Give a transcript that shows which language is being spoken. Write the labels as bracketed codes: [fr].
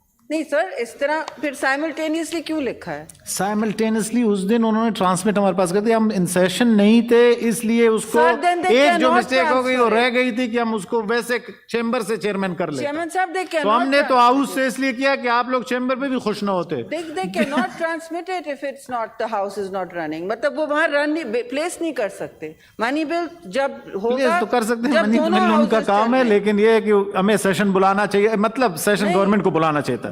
[ur] نہیں سر, اس طرح پھر سائملٹینیسلی کیوں لکھا ہے؟ سائملٹینیسلی اس دن انہوں نے ٹرانسمٹ ہمارے پاس کر دیا, ہم ان سیشن نہیں تھے اس لیے اس کو ایک جو مسٹیک ہو گئی وہ رہ گئی تھی کہ ہم اس کو ویسے چیمبر سے چیئرمین کر لیں. چیئرمین صاحب تو ہم نے تو ہاؤس سے اس لیے کیا کہ آپ لوگ چیمبر پہ بھی خوش نہ ہوتے. [en] they cannot transmit it if it's not, the house is not running. [ur] مطلب وہ وہاں رن پلیس نہیں کر سکتے. منی بل جب ہوگا تو کر سکتے ہیں, منی بل ان کا کام ہے, لیکن یہ ہے کہ ہمیں سیشن بلانا چاہیے, مطلب سیشن گورنمنٹ کو بلانا چاہیے تھا.